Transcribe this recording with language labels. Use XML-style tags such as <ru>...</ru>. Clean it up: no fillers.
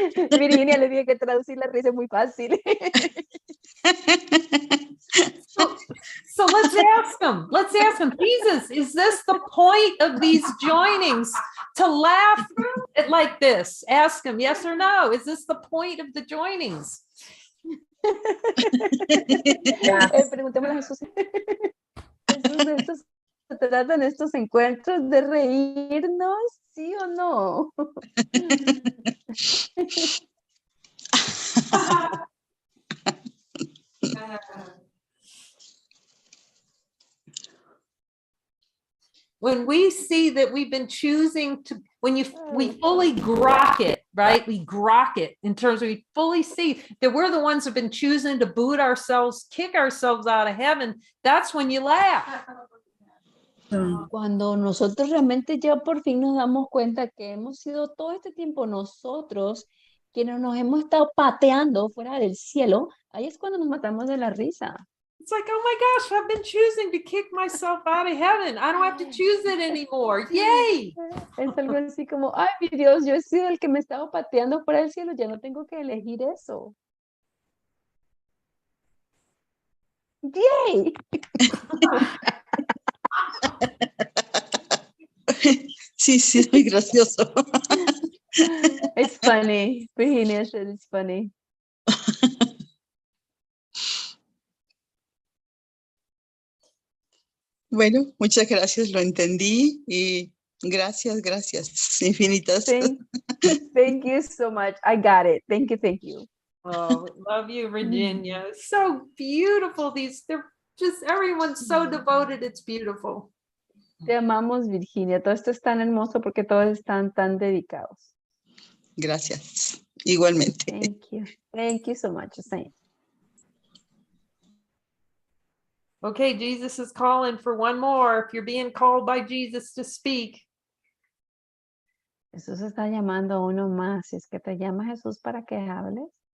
<es>Virginia le dije que traducir la risa es muy fácil.</es> <en>So let's ask him. Let's ask him, Jesus, is this the point of these joinings? To laugh like this? Ask him, yes or no. Is this the point of the joinings?</en> <es>Preguntémosle a Jesús. Jesús, ¿de esto se tratan estos encuentros de reírnos? ¿Sí o no?</es> <en>When we see that we've been choosing to, we fully grok it, right? We grok it in terms of we fully see that we're the ones who've been choosing to boot ourselves, kick ourselves out of heaven. That's when you laugh.</en> <es>Cuando nosotros realmente ya por fin nos damos cuenta que hemos sido todo este tiempo nosotros quienes nos hemos estado pateando fuera del cielo, ahí es cuando nos matamos de la risa.</es> <en>It's like, oh my gosh, I've been choosing to kick myself out of heaven. I don't have to choose it anymore. Yay.</en> <es>Es algo así como, ay, mi Dios, yo he sido el que me estaba pateando fuera del cielo, ya no tengo que elegir eso.</es> <en>Yay.</en> <es>Sí, sí, es muy gracioso.</es> <en>It's funny. Virginia said it's funny.</en> <es>Bueno, muchas gracias, lo entendí y gracias, infinitas.</es> <en>Thank you so much. I got it. Thank you. Oh, love you, Virginia. So beautiful. They're just, everyone's so devoted. It's beautiful.</en> <es>Te amamos, Virginia. Todo esto es tan hermoso porque todos están tan dedicados. Gracias, igualmente.</es> <en>Thank you. Thank you so much, Saint. Okay, Jesus is calling for one more. If you're being called by Jesus to speak.</en> <es>Jesús está llamando a uno más. Si es que te llama Jesús para que hables.</es>